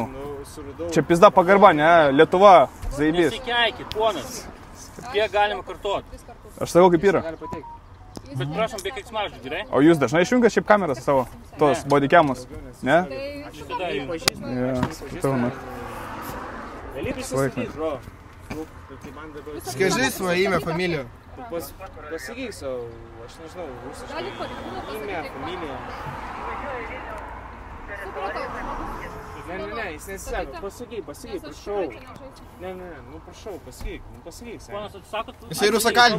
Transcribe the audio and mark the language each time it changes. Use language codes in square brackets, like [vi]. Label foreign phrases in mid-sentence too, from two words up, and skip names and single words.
[lt] Čia pizda pagarba, ne, Lietuva, zaibys. Nesikeikit, ponas. Kiek galima kartuoti? Aš sakau, kaip yra. Bet prašom, be keiksmažodžių, gerai? O jūs dažnai išjungiat šiaip kameras savo, tos bodycamus, ne? Aš visada jums. Ja, supratau, na. [ru] Скажи свое имя, фамилию. [lt] Pasakyk savo, aš nežinau, rusiškai. Galit pareigūną Imė, pasakyti. familija. Ne, jis nesisako, pasakyk, prašau. Ne, nu prašau, pasakyk, seniai. Ponas, atsisakot? Jisai rusakalbis.